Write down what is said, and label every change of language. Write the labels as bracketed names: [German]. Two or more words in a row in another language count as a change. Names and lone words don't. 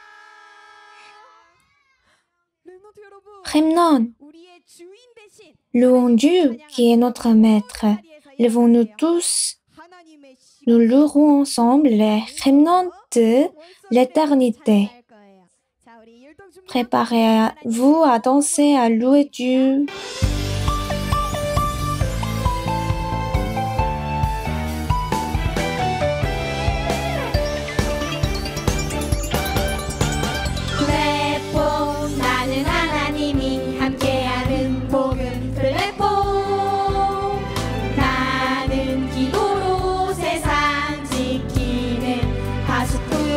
[French] Remnant, louons Dieu qui est notre maître. Levons-nous tous. Nous louerons ensemble les remnants de l'éternité. Préparez-vous à danser, à louer Dieu. [Korean] 플랫폼 나는 하나님이 함께하는 복음 플랫폼 나는 기도로 세상 지키는 파수꾼